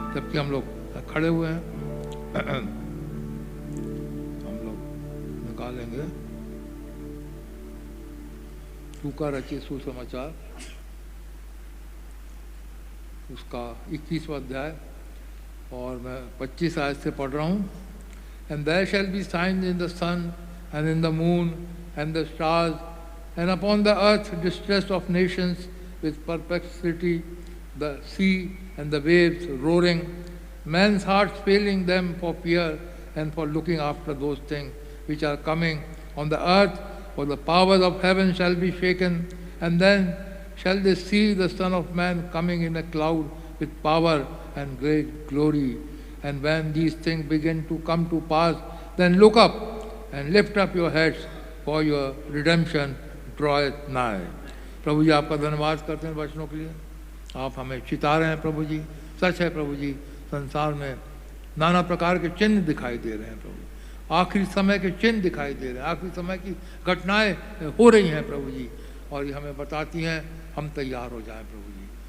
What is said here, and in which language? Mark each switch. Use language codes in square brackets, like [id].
[hi] जबकि हम लोग खड़े हुए हैं, हम लोग निकालेंगे लूका रचित सुसमाचार उसका 21वां अध्याय और मैं 25 आयत से पढ़ रहा हूँ। [en] And there shall be signs in the sun and in the moon and the stars, and upon the earth distress of nations with perplexity, the sea and the waves roaring, men's hearts failing them for fear and for looking after those things which are coming on the earth, for the powers of heaven shall be shaken, and then shall they see the Son of Man coming in a cloud with power and great glory. And when these things begin to come to pass, then look up and lift up your heads, for your redemption draweth nigh. [hi] प्रभु जी आपका धन्यवाद करते हैं वचनों के लिए, आप हमें चिता रहे हैं प्रभु जी। सच है प्रभु जी, संसार में नाना प्रकार के चिन्ह दिखाई दे रहे हैं प्रभु, आखिरी समय के चिन्ह दिखाई दे रहे हैं, आखिरी समय की घटनाएं हो रही हैं प्रभु जी, और ये हमें बताती हैं हम तैयार हो जाएं प्रभु जी।